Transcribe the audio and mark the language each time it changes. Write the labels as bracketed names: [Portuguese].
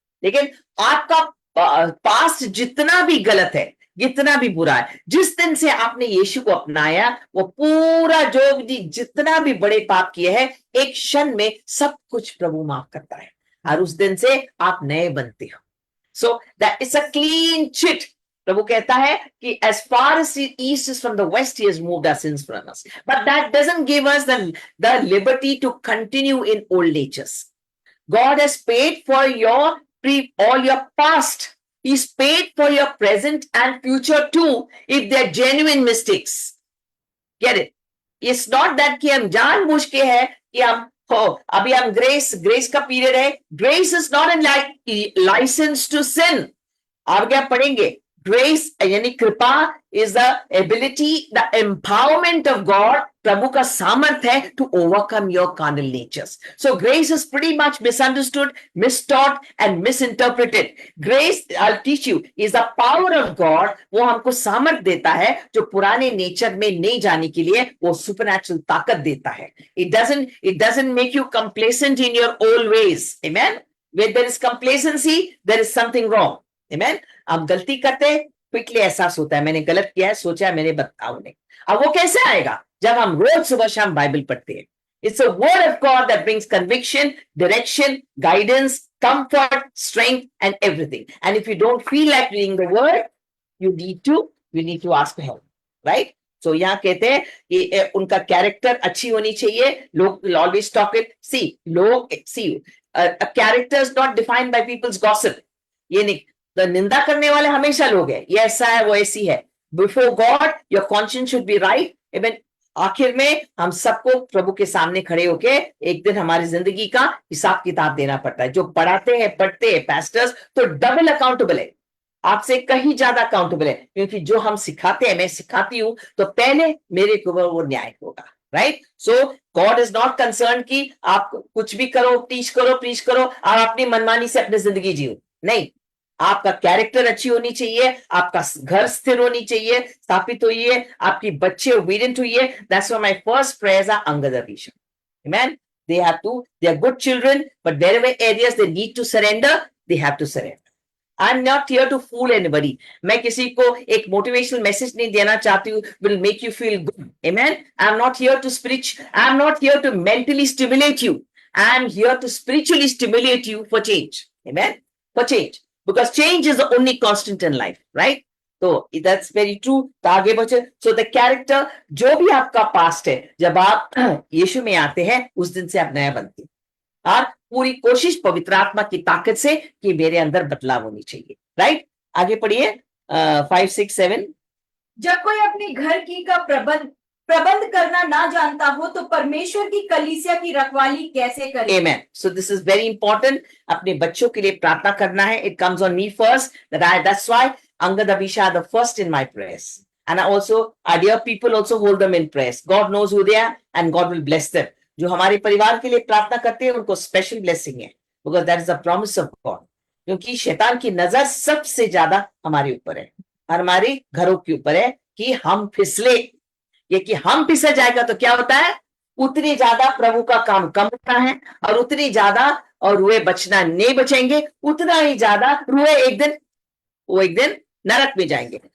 [Hindi] लेकिन आपका पास्ट जितना भी गलत है, जितना भी बुरा है, जिस दिन से आपने यीशु को अपनाया, वो पूरा जो जितना भी बड़े पाप किए हैं, एक क्षण में सब कुछ प्रभु माफ करता है, और उस दिन से आप नए बनते हो। [English] So that is a clean chit. [Hindi] प्रभु कहता है कि [English] as far as the east is from the west, he has moved our sins from us. But that doesn't give us the liberty to continue in old natures. God has paid for all your past. He's paid for your present and future too, if they're genuine mistakes. Get it? It's not that [Hindi] कि हम जानबूझ के है कि हम अभी हम grace का पीरियड है। [English] Grace is not an licence to sin. [Hindi] आप क्या पढ़ेंगे? [English] grace [Hindi] यानी कृपा [English] is the ability, the empowerment of God, [Hindi] प्रभु का सामर्थ है [English] To overcome your carnal natures. So grace is pretty much misunderstood, mistaught and misinterpreted. Grace, I will teach you, is the power of God. [Hindi] वो हमको सामर्थ देता है जो पुराने नेचर में नहीं जाने के लिए वो सुपरनैचुरल ताकत देता है। [English] It doesn't make you complacent in your old ways. Amen. Where there is complacency, there is something wrong. Amen. [Hindi] हम गलती करते हैं, क्विकली एहसास होता है मैंने गलत किया है, सोचा है मैंने, बताओ नहीं। अब वो कैसे आएगा? जब हम रोज सुबह शाम बाइबल पढ़ते हैं। [English] It's a word of God that brings conviction, direction, guidance, comfort, strength, and everything. And if you don't feel like reading the word, you need to ask for help, right? [Hindi] So यहाँ कहते हैं कि उनका character अच्छी होनी चाहिए। [English] लोग will always talk it. See, a character is not defined by people's gossip. [Hindi] ये नहीं, तो निंदा करने वाले हमेशा लोग हैं, ये ऐसा है, वो ऐसी है। [English] Before God, your conscience should be right. [Hindi] Even आखिर में हम सबको प्रभु के सामने खड़े होके एक दिन हमारी जिंदगी का हिसाब किताब देना पड़ता है। जो पढ़ाते हैं, पढ़ते हैं पास्टर्स, तो डबल अकाउंटेबल है, आपसे कहीं ज्यादा अकाउंटेबल है, क्योंकि जो हम सिखाते हैं, मैं सिखाती हूं, तो पहले मेरे को वो न्याय होगा, right? [English] so God is not concern [Hindi] कि आप कुछ भी करो, टीच करो और अपनी मनमानी से अपनी जिंदगी जियो, नहीं। आपका कैरेक्टर अच्छी होनी चाहिए, आपका घर स्थिर होनी चाहिए, स्थापित होइए, आपकी बच्चे ओबीडिएंट होइए। [English] That's why my first prayers are Angad Abhishek. Amen. They are good children, but wherever areas they need to surrender, they have to surrender. I'm not here to fool anybody. [Hindi] मैं किसी को एक motivational message नहीं देना चाहती हूँ, [English] will make you feel good. Amen. I'm not here to mentally stimulate you. I'm here to spiritually stimulate you for change. Amen. For change. Because change is the only constant in life, right? So that's very true. [Hindi] तो आगे बढ़े। [English] So the character, [Hindi] जो भी आपका past है, जब आप यीशु में आते हैं, उस दिन से आप नया बनते हैं। और पूरी कोशिश पवित्र आत्मा की ताकत से कि मेरे अंदर बदलाव होनी चाहिए। राइट, आगे पढ़िए 5, 6, 7। जब कोई अपने घर की का प्रबंध करना ना जानता हो तो परमेश्वर की कलीसिया की रखवाली कैसे करे? [English] Amen. So this is very important. [Hindi] अपने बच्चों के लिए प्रार्थना करना है. [English] It comes on me first. That's why Angad Abhisha are the first in my prayers. And I also, our dear people also hold them in prayers. God knows who they are and God will bless them. [Hindi] जो हमारे परिवार के लिए प्रार्थना करते हैं उनको special blessing है, [English] because that is the promise of God. [Hindi] क्योंकि शैतान की नजर सबसे ज्यादा हमारे ऊपर है, हमारे घरों के ऊपर है कि हम फिसले। ये कि हम फिसल जाएगा तो क्या होता है, उतनी ज्यादा प्रभु का काम कम होता है, और उतनी ज्यादा और रुए बचना नहीं बचेंगे, उतना ही ज्यादा रुए एक दिन नरक में जाएंगे।